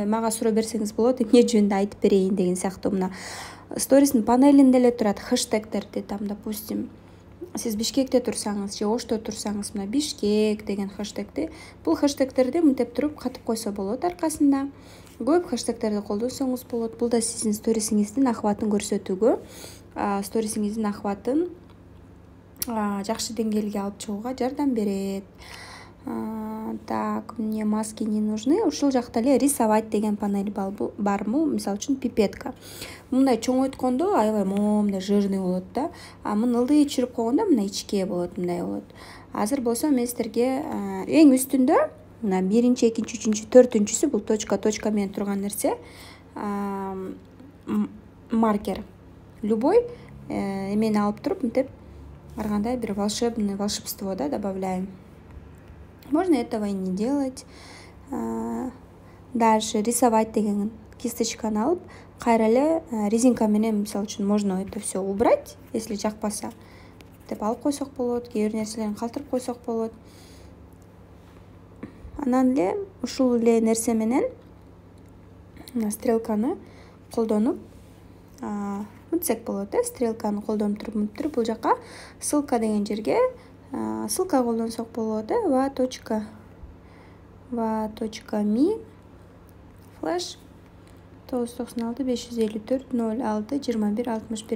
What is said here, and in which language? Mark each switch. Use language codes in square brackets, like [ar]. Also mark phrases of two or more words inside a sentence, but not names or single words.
[ky] Мага суроо берсеңиз болот, эмне жөнүндө айтып берейин деген сыяктуу. Мына стористин панелинде эле турат хэштегтерди, допустим, сиз Бишкекте турсаңыз же Ошто турсаңыз, мына Бишкек деген хэштегти, бул хэштегтерди мынтип туруп катып койсо болот. Аркасында көп хэштегтерди колдонсоңуз болот. Бул да сиздин сторисиңиздин охватын көрсөтүүгө, сторисиңиздин охватын жакшы деңгээлге алып чыгууга жардам берет. [ru] Так, мне маски не нужны. [ky] Ушул жакта эле рисовать деген панель бармы? Мисалы үчүн пипетка. Мындай чоңойткондо аябай момундай жирный болот да. Муну ылдый чүрүп койгондо мына ичке болот, мындай болот. Азыр болсо мен сиздерге эң үстүндө мына биринчи, экинчи, үчүнчү, төртүнчүсү бул точка менен турган нерсе. Маркер. Любой эмени алып туруп мынтип ар кандай бир [ru] волшебство, да, добавляем. Можно этого и не делать. Дальше рисовать [ky] деген кисточканы алып, кайра эле резинка менен мисалы үчүн [ru] можно это все убрать, если жакпаса. [ky] Деп алып койсок болот, кээ бир нерселерин калтырып койсок болот. Анан эле ушул эле нерсе менен стрелканы колдонуп мынтсек болот, стрелканы колдонуп туруп бул жака ссылка деген жерге ссылка колдонсок болот, va.me флеш 996 554 06 21 61.